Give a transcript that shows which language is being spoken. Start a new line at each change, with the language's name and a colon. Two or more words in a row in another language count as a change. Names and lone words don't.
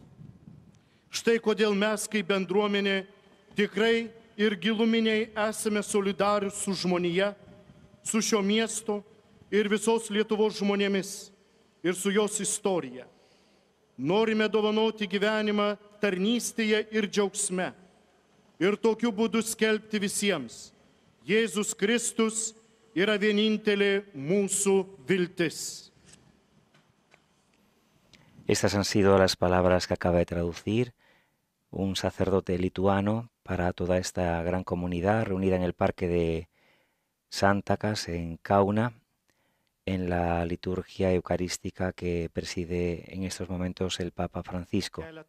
Lithuanian: Štai kodėl mes kaip bendruomenė tikrai ir giluminiai esame solidarūs su žmonija, su šio miesto ir visos Lietuvos žmonėmis ir su jos istorija. Norime dovanoti gyvenimą tarnystėje ir džiaugsme ir tokiu būdu skelbti visiems. Jėzus Kristus yra vienintelė mūsų viltis.
Spanish: Estas han sido las palabras que acaba de traducir un sacerdote lituano para toda esta gran comunidad reunida en el Parque de Santakas, en Kauna, en la liturgia eucarística que preside en estos momentos el Papa Francisco.